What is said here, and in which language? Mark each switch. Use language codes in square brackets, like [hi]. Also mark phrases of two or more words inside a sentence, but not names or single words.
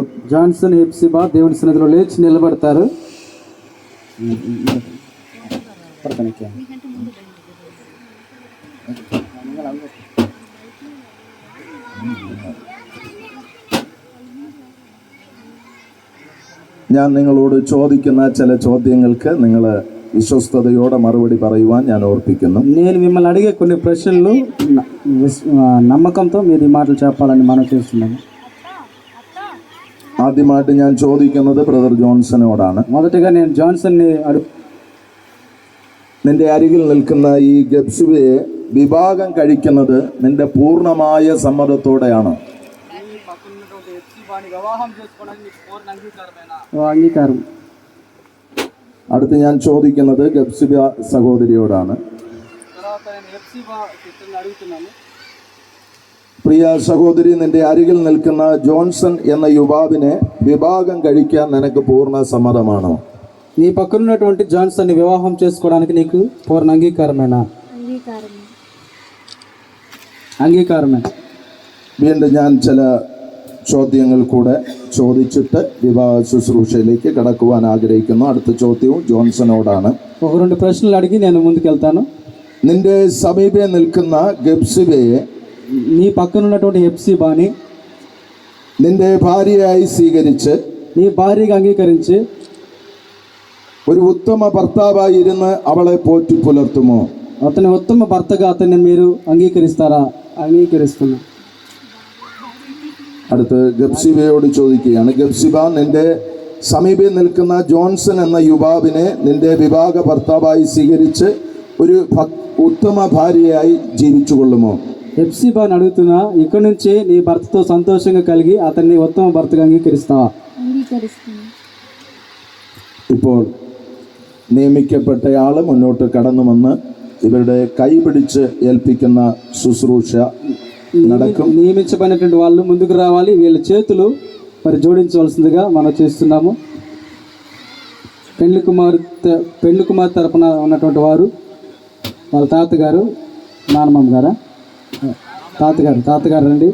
[te] జాన్సన్, హెప్సిబా దేవుని సన్నిధిలో లేచి నిలబడతారు. [ml] ഞാൻ നിങ്ങളോട് ചോദിക്കുന്ന ചില ചോദ്യങ്ങൾക്ക് നിങ്ങൾ വിശ്വസ്തയോടെ മറുപടി പറയുവാൻ ഞാൻ ഓർപ്പിക്കുന്നു. [te] నేను మిమ్మల్ని అడిగే కొన్ని ప్రశ్నలు నమ్మకంతో మీరు ఈ మాటలు చెప్పాలని మనం చేస్తున్నాము. [ml] ആദ്യമായിട്ട് ഞാൻ ചോദിക്കുന്നത് ബ്രദർ ജോൺസനോടാണ്. [te] మొదటిగా నేను జాన్సన్ని [ml] നിന്റെ അരികിൽ നിൽക്കുന്ന ഈ ഗബ്സുബയെ വിവാഹം കഴിക്കുന്നത് നിന്റെ പൂർണ്ണമായ സമ്മതത്തോടെയാണോ? [te] అంగీకారం. [ml] അടുത്ത് ഞാൻ ചോദിക്കുന്നത് ഗബ്സിബ സഹോദരിയോടാണ്. പ്രിയ സഹോദരി, നിന്റെ അരികിൽ നിൽക്കുന്ന ജോൺസൺ എന്ന യുവാവിനെ വിവാഹം കഴിക്കാൻ നിനക്ക് പൂർണ്ണ സമ്മതമാണോ? [te] నీ పక్కన ఉన్నటువంటి జాన్సన్ని వివాహం చేసుకోవడానికి నీకు పూర్ణ అంగీకారమేనా? అంగీకారమే. [ml] വീണ്ടും ഞാൻ ചില ചോദ്യങ്ങൾ കൂടെ ചോദിച്ചിട്ട് വിവാഹ ശുശ്രൂഷയിലേക്ക് കടക്കുവാൻ ആഗ്രഹിക്കുന്നു. അടുത്ത ചോദ്യവും ജോൺസനോടാണ്. [te] ఒక రెండు ప్రశ్నలు అడిగి నేను ముందుకెళ్తాను. [ml] നിന്റെ സമീപേ നിൽക്കുന്ന ഗബ്സിബയെ [te] నీ పక్కన ఉన్నటువంటి హెప్సిబాని [ml] നിന്റെ ഭാര്യയായി സ്വീകരിച്ച് [te] నీ భార్యగా అంగీకరించి [ml] ഒരു ഉത്തമ ഭർത്താവായി ഇരുന്ന് അവളെ പോറ്റി പുലർത്തുമോ? [te] అతని ఉత్తమ భర్తగా అతన్ని మీరు అంగీకరిస్తారా? అంగీకరిస్తున్నా. [ml] അടുത്ത് ഗബ്സിബയോട് ചോദിക്കുകയാണ്. ഗബ്സിബ, നിന്റെ സമീപേ നിൽക്കുന്ന ജോൺസൺ എന്ന യുവാവിനെ നിന്റെ വിവാഹ ഭർത്താവായി സ്വീകരിച്ച് ഒരു ഉത്തമ ഭാര്യയായി ജീവിച്ചു കൊള്ളുമോ? [te] హెప్సిబాని అడుగుతున్నా, ఇక్కడ నుంచి నీ భర్తతో సంతోషంగా కలిగి అతన్ని ఉత్తమ భర్తగా అంగీకరిస్తావా? [ml] ഇപ്പോൾ നിയമിക്കപ്പെട്ടയാൾ മുന്നോട്ട് കടന്നു വന്ന് ഇവരുടെ കൈ പിടിച്ച് ഏൽപ്പിക്കുന്ന ശുശ്രൂഷ നടക്കും. [te] నియమించబడినటువంటి వాళ్ళు ముందుకు రావాలి. వీళ్ళ చేతులు మరి జోడించవలసిందిగా మనం చేస్తున్నాము. పెళ్లి కుమార్ తరపున ఉన్నటువంటి వారు వాళ్ళ తాతగారు, నానమ్మ గారా, తాతగారు అండి.